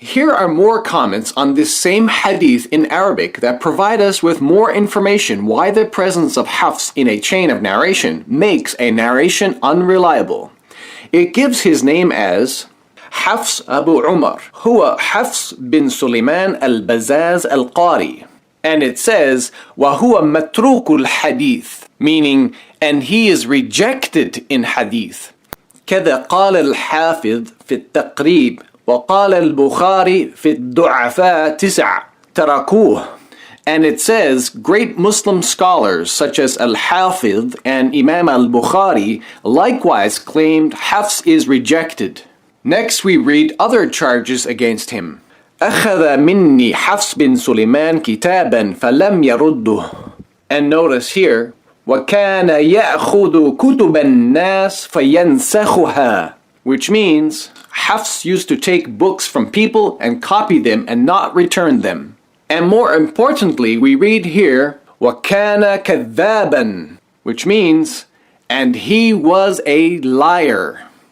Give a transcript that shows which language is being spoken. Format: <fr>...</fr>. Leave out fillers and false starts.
<en>Here are more comments on this same hadith in Arabic that provide us with more information why the presence of Hafs in a chain of narration makes a narration unreliable. It gives his name as Hafs Abu Umar, huwa Hafs bin Sulaiman al-Bazaz al-Qari. And it says,</en> <ar>وَهُوَ مَتْرُوكُ الْحَدِيث,</ar> <en>meaning, and he is rejected in hadith.</en> <ar>كذا قال الحافظ في التقريب وقال البخاري في الضعفاء 9 تركوه.</ar> <en>And it says, great Muslim scholars such as Al-Hafidh and Imam al-Bukhari likewise claimed Hafs is rejected. Next we read other charges against him.</en> <ar>أخذ مني حفص بن سليمان كتابا فلم يرده.</ar> <en>And notice here,</en> <ar>وكان يأخذ كتب الناس فينسخها,</ar> <en>which means Hafs used to take books from people and copy them and not return them. And more importantly, we read here,</en> <ar>وَكَانَ كَذَّابًا,</ar> <en>which means, and he was a liar.</en>